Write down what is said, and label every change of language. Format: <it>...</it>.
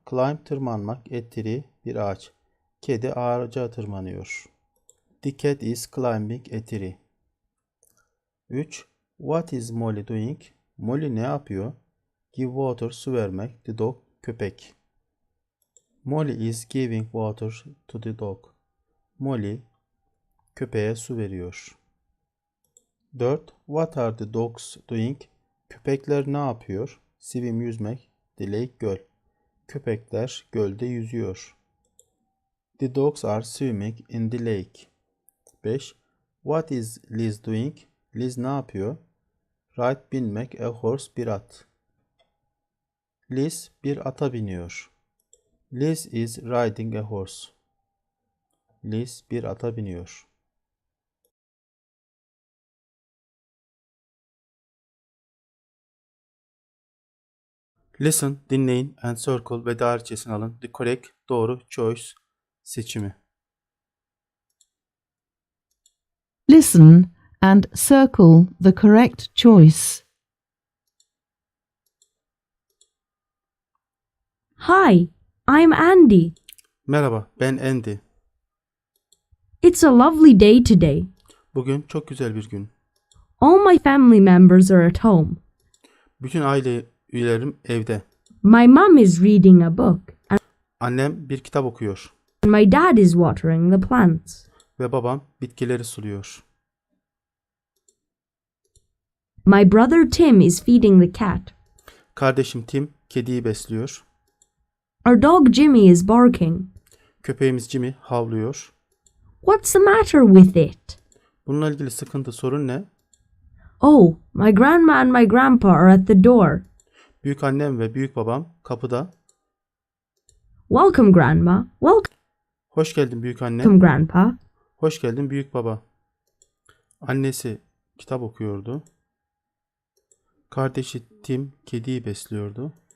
<en>Climb, tırmanmak, a tree,</en> <tr>bir ağaç. Kedi ağaca tırmanıyor.</tr> <en>The cat is climbing a tree. 3. What is Molly doing?</en> <tr>Molly ne yapıyor?</tr> <en>Give water,</en> <tr>su vermek,</tr> <en>the dog, köpek. Molly is giving water to the dog.</en> <tr>Molly köpeğe su veriyor.</tr> <en>4. What are the dogs doing?</en> <tr>Köpekler ne yapıyor?</tr> <en>Swim, yüzmek, the lake, göl.</en> <tr>Köpekler gölde yüzüyor.</tr> <en>The dogs are swimming in the lake. 5. What is Liz doing?</en> <tr>Liz ne yapıyor?</tr> <en>Ride, binmek, a horse,</en> <tr>bir at. Liz bir ata biniyor.</tr> <en>Liz is riding a horse.</en> <tr>Liz bir ata biniyor.</tr> <en>Listen, dinleyin and circle</en> <tr>ve tarihçesini alın.</tr> <en>The correct, doğru, choice seçimi. Listen and circle the correct choice. Hi, I'm Andy.</en> <tr>Merhaba, ben Andy.</tr> <en>It's a lovely day today.</en> <tr>Bugün çok güzel bir gün.</tr> <en>All my family members are at home.</en> <tr>Bütün aile üyelerim evde.</tr> <en>My mom is reading a book,</en> <tr>Annem bir kitap okuyor</tr> <en>and my dad is watering the plants.</en> <tr>ve babam bitkileri suluyor.</tr> <en>My brother Tim is feeding the cat.</en> <tr>Kardeşim Tim kediyi besliyor.</tr> <en>Our dog Jimmy is barking.</en> <tr>Köpeğimiz Jimmy havlıyor.</tr> <en>What's the matter with it?</en> <tr>Bununla ilgili sıkıntı, sorun ne?</tr> <en>Oh, my grandma and my grandpa are at the door.</en> <tr>Büyük annem ve büyük babam kapıda.</tr> <en>Welcome, Grandma. Welcome,</en> <tr>Hoş geldin büyük anne.</tr> <en>Grandpa.</en> <tr>Hoş geldin büyük baba. Annesi kitap okuyordu. Kardeşi Tim kediyi besliyordu.</tr>